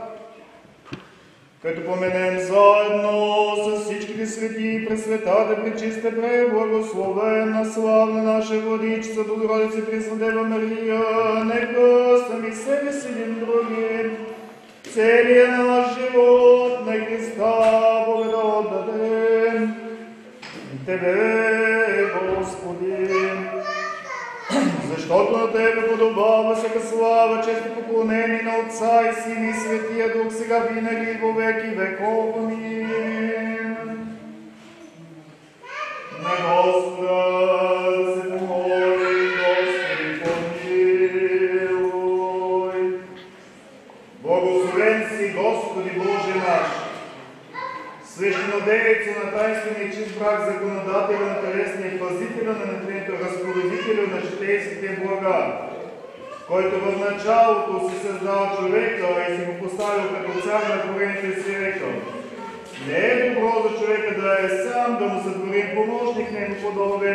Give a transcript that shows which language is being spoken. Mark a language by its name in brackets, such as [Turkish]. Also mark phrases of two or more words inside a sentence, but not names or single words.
[Bulgarian] Като поменем заедно с всичките свети и пресветата, пречиста, преблагословена, славна наша Владичица, Богородица, Пресна Дева Мария, нека сами себе си един други, целия наш живот на Христа Бога да отдадем. Тебе, Господи, защото на Тебе подобава всяка слава, чест и поклонение на Отца и Сина и Светия Дух, сега винаги и [Church Slavic] во веки веков. [Bulgarian] Амин. На Господа се помоли, Господи, помилуй. Благословен си, Господи Боже наш, свещенодейцо на тайнствения и чист брак, законодателя на телесния и пазителя на нетлението, разпоредителя на житейските блага, който в началото си създал човека и си го поставил като цар на творението и си рекал: не е добро за човека да е сам, да му сътворим помощник него подобен.